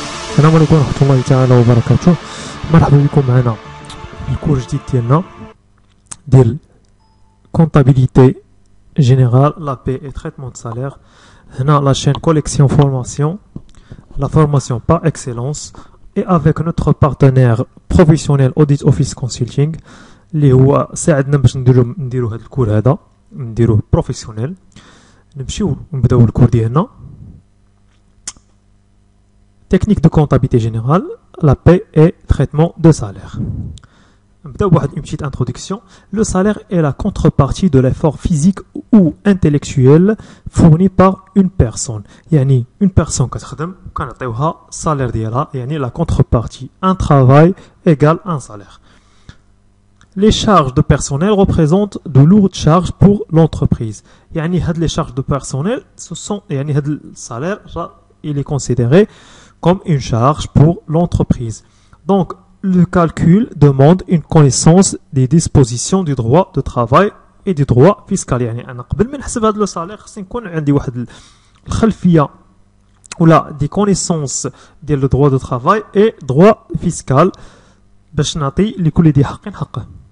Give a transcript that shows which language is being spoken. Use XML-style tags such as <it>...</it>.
<ar>السلام عليكم ورحمة الله تعالى وبركاته. مرحبا بكم معنا في الكور جديد ديالنا ديال</ar> <fr>comptabilité générale, la paie et traitement de salaire. هنا la chaîne collection formation, la formation par excellence, et avec notre partenaire professionnel Audit Office Consulting</fr> <ar>اللي هو ساعدنا باش نديرو هذا الكور هذا نديروه بروفيسيونيل. نمشيو نبداو الكور ديالنا.</ar> <fr>Technique de comptabilité générale, la paie et traitement de salaire. Une petite introduction. Le salaire est la contrepartie de l'effort physique ou intellectuel fourni par une personne. Yani, une personne qui a salaire ديالها, yani la contrepartie. Un travail égale un salaire. Les charges de personnel représentent de lourdes charges pour l'entreprise. Yani, les charges de personnel, ce sont, yani, le salaire, il est considéré comme une charge pour l'entreprise. Donc, le calcul demande une connaissance des dispositions du droit de travail et du droit fiscal.</fr> <ar>يعني أنا قبل ما نحسب هذا الصالير خصني نكون عندي واحد الخلفية ولا دي connaissances ديال</ar> <fr>le droit de travail et droit fiscal</fr> <ar>باش نعطي لكل ذي حق حقه.</ar>